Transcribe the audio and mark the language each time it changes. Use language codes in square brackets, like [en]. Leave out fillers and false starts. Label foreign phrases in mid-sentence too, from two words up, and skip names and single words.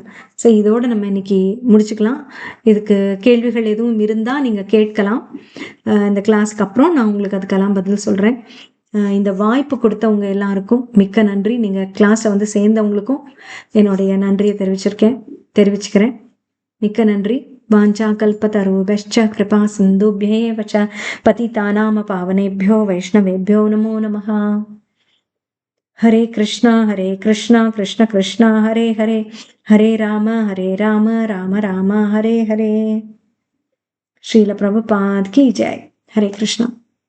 [ta] ஸோ இதோட நம்ம இன்னைக்கு முடிச்சுக்கலாம். இதுக்கு கேள்விகள் எதுவும் இருந்தா நீங்க கேட்கலாம். இந்த கிளாஸ்க்கு அப்புறம் நான் உங்களுக்கு அதுக்கெல்லாம் பதில் சொல்றேன். இந்த வாய்ப்பு கொடுத்தவங்க எல்லாருக்கும் மிக்க நன்றி. நீங்க கிளாஸ்ல சேர்ந்தவங்களுக்கும் என்னுடைய நன்றியை தெரிவிச்சுக்கிறேன். மிக்க நன்றி. [sa] वाञ्छा कल्पतरुभ्यश्च कृपा सिन्धुभ्येव च पतितानां पावनेभ्यो वैष्णवेभ्यो नमो नमः। हरे कृष्णा कृष्ण कृष्ण हरे हरे, हरे राम राम राम हरे हरे। [hi] श्रील प्रभुपाद की जय। हरे कृष्णा।